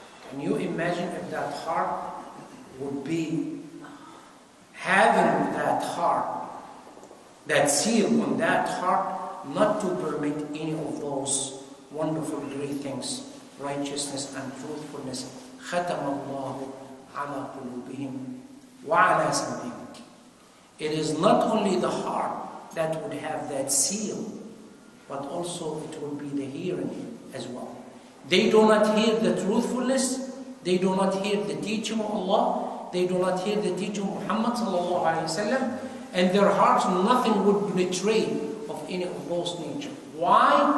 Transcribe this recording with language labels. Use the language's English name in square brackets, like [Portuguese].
[English] Can you imagine if that heart would be having that heart, that seal on that heart, not to permit any of those wonderful great things, righteousness and truthfulness. [Arabic] ختم الله على قلوبهم وعلى سمعهم. [English] It is not only the heart that would have that seal, but also it will be the hearing as well. They do not hear the truthfulness, they do not hear the teaching of Allah, they do not hear the teaching of Muhammad sallallahu alaihi wasallam, and their hearts nothing would betray of any of those nature. Why?